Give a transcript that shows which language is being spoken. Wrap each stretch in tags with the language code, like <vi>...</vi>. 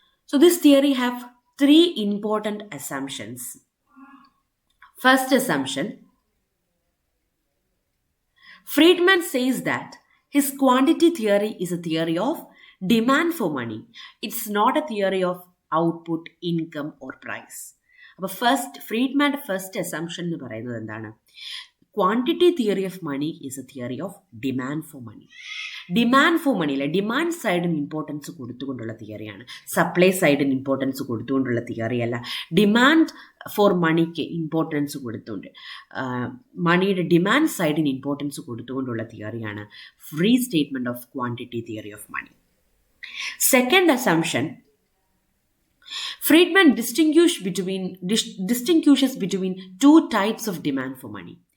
<en>So this theory have three important assumptions. First assumption, Friedman says that his quantity theory is a theory of demand for money. It's not a theory of output, income or price.</en> <ml>അപ്പോൾ ഫ്രീഡ്മാൻ്റെ first assumption എന്ന് പറയുന്നത് എന്താണ്?</ml> <en>Quantity theory of money is a theory of demand for money.</en> <ml>Demand for money അല്ലെ, demand സൈഡിന് importance കൊടുത്തുകൊണ്ടുള്ള തിയറിയാണ്, supply സൈഡിന് importance കൊടുത്തുകൊണ്ടുള്ള theory അല്ല. Demand for മണിക്ക് importance കൊടുത്തുകൊണ്ട്, മണിയുടെ demand സൈഡിന് importance കൊടുത്തുകൊണ്ടുള്ള തിയറിയാണ് റീസ്റ്റേറ്റ്മെൻറ്റ് of quantity theory of money.</ml> <en>Second assumption, Friedman distinguishes between two types of demand for money.</en>